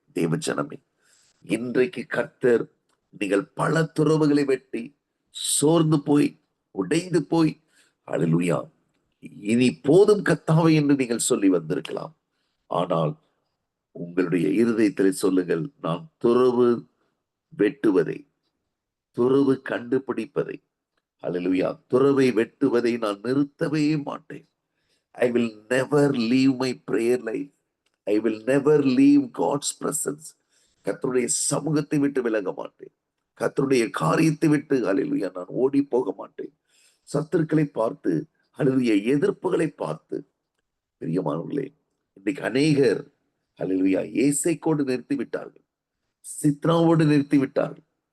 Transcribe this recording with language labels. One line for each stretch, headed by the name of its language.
Tamil: தேவஜனமே, இன்றைக்கு கர்த்தர் நீங்கள் பல துறவுகளை வெட்டி சோர்ந்து போய் உடைந்து போய் அல்லேலூயா இனி போதும் கர்த்தாவே என்று நீங்கள் சொல்லி வந்திருக்கலாம். ஆனால் உங்களுடைய இருதயத்தில் சொல்லுங்கள், நான் துறவு வெட்டுவதை, துறவு கண்டுபிடிப்பதை, அல்லேலூயா துறவை வெட்டுவதை நான் நிறுத்தவே மாட்டேன்.
English: I will never leave my prayer life. I will never leave God's presence.
Tamil: கர்த்தருடைய சமூகத்தை விட்டு விலக மாட்டேன். கர்த்தருடைய காரியத்தை விட்டு அல்லேலூயா நான் ஓடி போக மாட்டேன். சத்துருக்களை பார்த்து, அல்லேலூயா எதிர்ப்புகளை பார்த்து, பிரியமானவர்களே, இன்னைக்கு அநேகர் அல்லேலூயா ஏசைக்கோடு நிறுத்தி விட்டார்கள், சித்ராவோடு நிறுத்தி விட்டார்கள்.